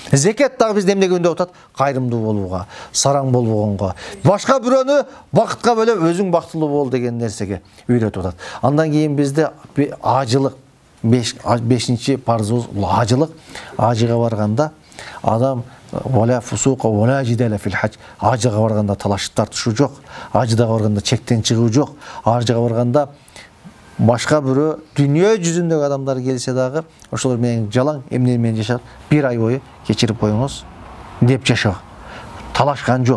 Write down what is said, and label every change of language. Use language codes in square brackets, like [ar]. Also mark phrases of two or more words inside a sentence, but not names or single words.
[ky] Зекет дагы бизде эмнеге үндөп атат? Кайрымдуу болууга, сараң болбогонго, башка бирөөнү бакытка бөлөп өзүң бактылуу бол деген нерсеге үйрөтүп атат. Андан кийин бизде ажылык, бешинчи парызыбыз ажылык. Ажыга барганда адам [ar] ولا فسوق ولا جدال في الحج. [ky] Ажыга барганда талашып тартышуу жок. Ажыга барганда чектен чыгуу жок. Ажыга барганда башка бирөө дүйнө жүзүндөгү адамдар келсе дагы ошолор менен жалаң эмне менен жашап, бир ай бою кечирип коюңуз деп жашоо. Талашкан жок.